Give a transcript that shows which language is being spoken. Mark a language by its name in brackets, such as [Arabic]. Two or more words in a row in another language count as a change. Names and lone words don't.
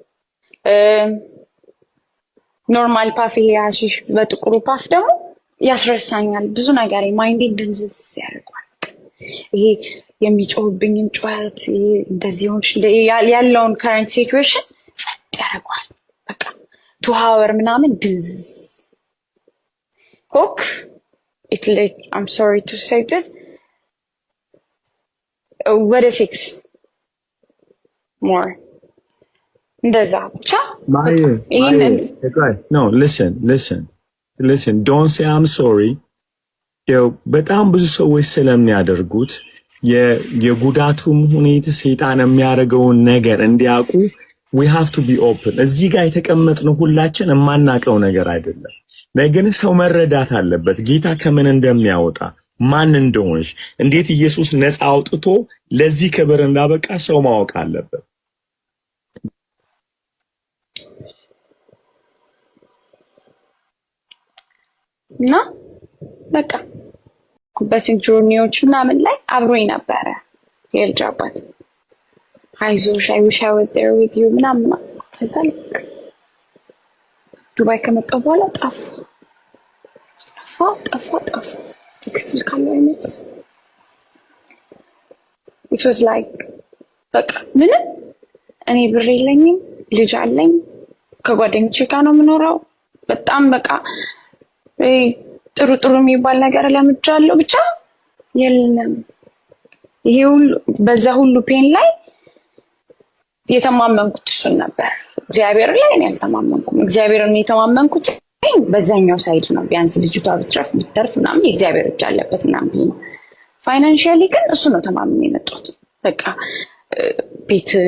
[Amharic] ኖርማል ፓፍ፣ ይሄ ሀሺሽ በጥቁሩ ፓፍ ደግሞ ያስረሳኛል ብዙ ነገር። ማይንዴ ድንዝዝ ያደርጓል። ይሄ የሚጮህብኝን ጩኸት እንደዚህ ሆንሽ ያለውን [English] current situation [Amharic] ጸጥ ያደርጓል። በቃ 2 hour ምናምን ድንዝዝ። [English] ኮክ I'm sorry to say this ወደ 6 more [Amharic] እንደዛ ብቻ። [English] No, listen, don't say I'm sorry. [Amharic] በጣም ብዙ ሰዎች ስለሚያደርጉት የጉዳቱም ሁኔታ ሰይጣን የሚያደርገውን ነገር እንዲያውቁ [English] we have to be open። [Amharic] እዚህ ጋር የተቀመጥነው ሁላችን የማናውቀው ነገር አይደለም። ግን ሰው መረዳት አለበት ጌታ ከምን እንደሚያወጣ፣ ማን እንደሆንሽ፣ እንዴት ኢየሱስ ነፃ አውጥቶ ለዚህ ክብር እንዳበቃ ሰው ማወቅ አለበት። እና በቃ ኩበትን ጆርኒዎች ምናምን ላይ አብሮኝ ነበረ የልጅ አባት። አይዞሽ [English] I wish I was there with you [Amharic] ምናምን። ከዛ ዱባይ ከመጣሁ በኋላ ጠፋ። ቴክስቲል ካለው አይመልስ። [English] it was like [Amharic] በቃ ምንም እኔ ብር የለኝም፣ ልጅ አለኝ፣ ከጓደኞቼ ጋር ነው የምኖረው። በጣም በቃ ጥሩ የሚባል ነገር ለምጃለሁ። ብቻ የለም ይሄ ሁሉ በዛ ሁሉ ፔን ላይ የተማመንኩት እሱን ነበር። እግዚአብሔር ላይ እኔ አልተማመንኩም። እግዚአብሔርን የተማመንኩት በዛኛው ሳይድ ነው። ቢያንስ ልጅቷ ብትተርፍ ምናምን የእግዚአብሔር እጅ አለበት ምናምን ነው። ፋይናንሻሊ ግን እሱ ነው ተማምኜ የመጣሁት። በቃ ቤት